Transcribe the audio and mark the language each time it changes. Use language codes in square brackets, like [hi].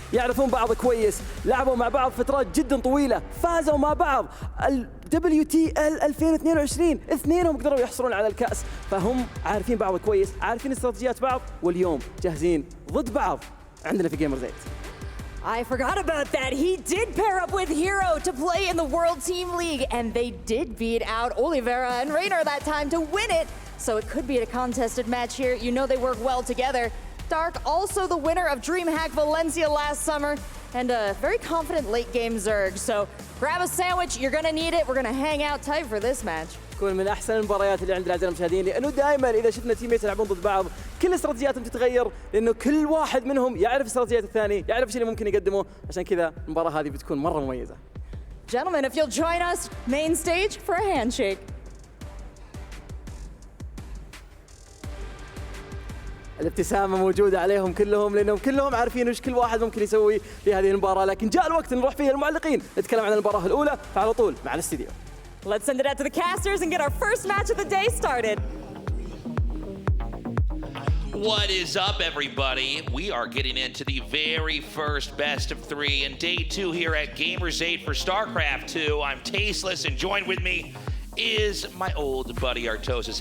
[ar] يعرفون بعض كويس، لعبوا مع بعض فترات جدا طويله، فازوا مع بعض WTL 2022، اثنينهم قدروا يحصلون على الكأس، فهم عارفين بعض كويس، عارفين استراتيجيات بعض، واليوم جاهزين ضد بعض عندنا في جيمرز 8. [en] I forgot about that. He did pair up with herO to play in the World Team League, and they did beat out Oliveira and Raynor that time to win it. So it could be a contested match here. You know they work well together. Dark, also the winner of DreamHack Valencia last summer, and a very confident late game Zerg. So grab a sandwich, you're gonna need it. We're gonna hang out tight for this match. [ar] تكون من احسن المباريات اللي عندنا اعزائنا المشاهدين، لانه دائما اذا شفنا تيميت يلعبون ضد بعض كل استراتيجياتهم تتغير، لانه كل واحد منهم يعرف استراتيجيات الثاني، يعرف ايش اللي ممكن يقدمه، عشان كذا المباراه هذه بتكون مره مميزه. [en] Gentlemen, if you'll join us main stage for a handshake. [ar] الابتسامة موجودة عليهم كلهم لأنهم كلهم عارفين وش كل واحد ممكن يسوي في هذه المباراة، لكن جاء الوقت نروح فيه المعلقين نتكلم عن المباراة الأولى، فعلى طول مع الاستديو. [en] Let's send it out to the casters and get our first match of the day started. What is up, everybody? We are getting into the very first best of 3 and day 2 here at Gamers8 for StarCraft 2. I'm Tasteless, and joined with me is my old buddy Artosis.